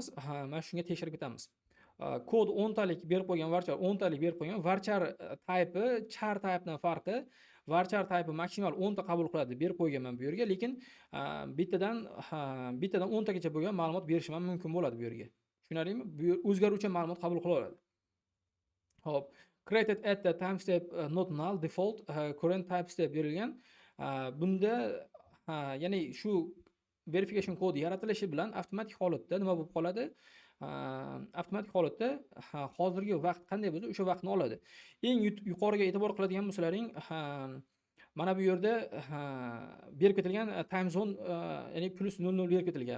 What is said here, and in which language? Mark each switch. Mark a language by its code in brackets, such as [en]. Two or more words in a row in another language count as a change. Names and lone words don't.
[uz] Mana shunga tekshirib ketamiz. Kod 10 talik berib qo'ygan, varchar 10 talik berib qo'ygan. [en] Varchar type char typedan [uz] farqi, [en] varchar type [uz] maksimal 10 ta qabul qiladi berib qo'yganman bu yerga, lekin bittadan 10 tagacha bo'lgan ma'lumot berishim ham mumkin bo'ladi bu yerga. Tushunarlimi? Bu o'zgaruvchi ma'lumot qabul qila oladi. Hop, [en] created at the timestamp not null default current timestamp berilgan. [uz] Bunda ya'ni shu verification kodi yaratilishi bilan avtomatik holatda nima bo'lib qoladi? Avtomatik holatda hozirgi vaqt qanday bo'lsa, o'sha vaqtni oladi. Eng yuqoriga e'tibor qiladigan bo'lsalaring, mana bu yerda berib ketilgan [en] time zone, [uz] ya'ni +00 berib ketilgan.